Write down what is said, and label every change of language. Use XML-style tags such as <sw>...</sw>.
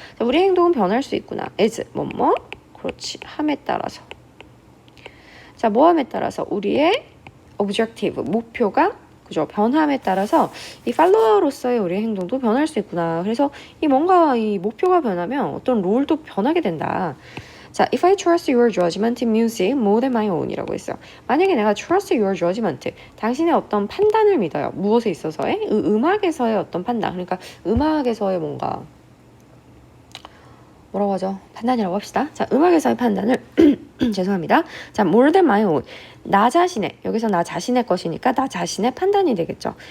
<ko>자, 우리 행동은 변할 수 있구나. as, 뭐뭐, 그렇지, 함에 따라서. 자, 뭐함에 따라서 우리의 objective, 목표가, 그죠? 변함에 따라서 이 팔로워로서의 우리의 행동도 변할 수 있구나. 그래서 이 뭔가 이 목표가 변하면 어떤 롤도 변하게 된다.</ko> <en>자, if I trust your judgment in music more than my own</en> <ko>이라고 했어요. 만약에 내가</ko> <en>trust your judgment,</en> <ko>당신의 어떤 판단을 믿어요. 무엇에 있어서의? 음악에서의 어떤 판단. 그러니까 음악에서의 뭔가 뭐라고 하죠? 판단이라고 합시다. 자, 음악에서의 판단을 죄송합니다.</ko> <en>자, more than my own.</en> <ko>나 자신의, 여기서 나 자신의 것이니까 나 자신의 판단이 되겠죠.</ko>